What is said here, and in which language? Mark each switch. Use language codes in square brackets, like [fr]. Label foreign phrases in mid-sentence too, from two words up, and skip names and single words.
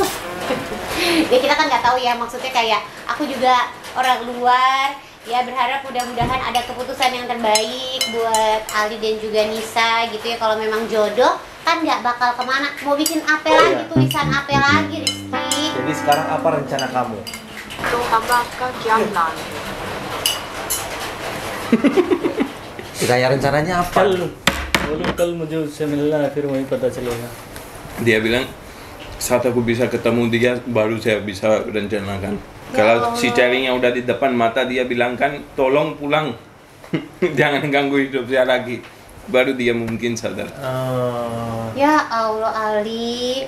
[id] Ya kita kan nggak tahu ya, maksudnya kayak aku juga orang luar. Ya berharap mudah-mudahan ada keputusan yang terbaik buat Ali dan juga Nisa gitu ya. Kalau memang jodoh kan nggak bakal kemana. Mau bikin apa lagi, tulisan apa lagi, Rizky? Jadi sekarang apa rencana kamu? [hi] तो अब आपका क्या प्लान है? [id] Ditanya rencananya apa? [hi] कल मुझे उससे मिलना है, फिर वहीं पता चलेगा. [id] Dia bilang saat aku bisa ketemu dia baru saya bisa rencanakan. Ya Kalau Allah. si ceweknya udah di depan mata dia bilang kan tolong pulang. Jangan ganggu hidup saya lagi. Baru dia mungkin sadar. Ya Allah Ali.